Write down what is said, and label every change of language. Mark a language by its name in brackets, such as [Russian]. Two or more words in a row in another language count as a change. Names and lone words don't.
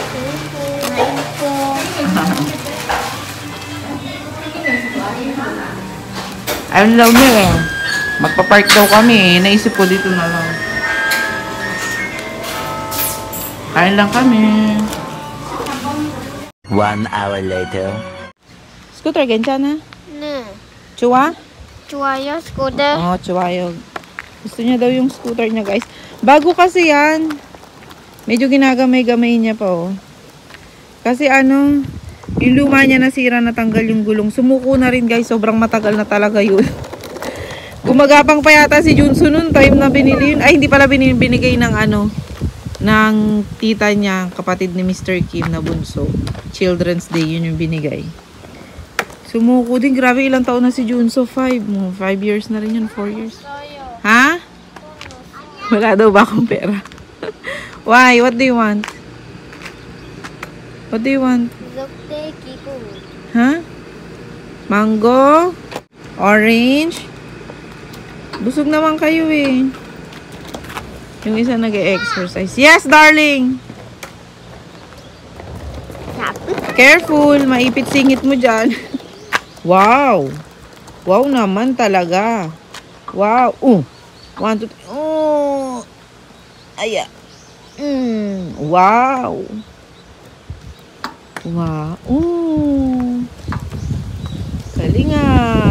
[Filipino] Ayaw nila eh. Magpa-park daw kami. Naisip ko dito na lang. Kain lang kami. [English] 1 hour later. Scooter, [Korean] 괜찮아? 네. 좋아? 좋아요, 스코드. Oo, 좋아요. [Filipino] Gusto niya daw yung scooter niya, guys. Bago kasi yan. Medyo ginagamay-gamay niya pa, oh. Kasi ano, yung luma niya nasira, natanggal yung gulong. Sumuko na rin, guys. Sobrang matagal na talaga yun. Gumagapang pa yata si Junso noon, time na binili yun. Ay, hindi pala binigay ng ano, ng tita niya, kapatid ni Mr. Kim na bunso. Children's Day, yun yung binigay. Sumuko din. Grabe, ilang taon na si Junso? 5 years na rin yun. 4 years. Ha? Wala daw ba akong pera? [English] Why? What do you want? What do you want? Ha? Mango? Orange? [Filipino] Busog naman kayo eh. Yung isa nag-exercise. [English] Yes, darling! Careful! [Filipino] Maipit singit mo dyan. Wow! Wow naman talaga. Wow! 1, 2, 3. Oh! Aya! Wow! Wow! Galing ah!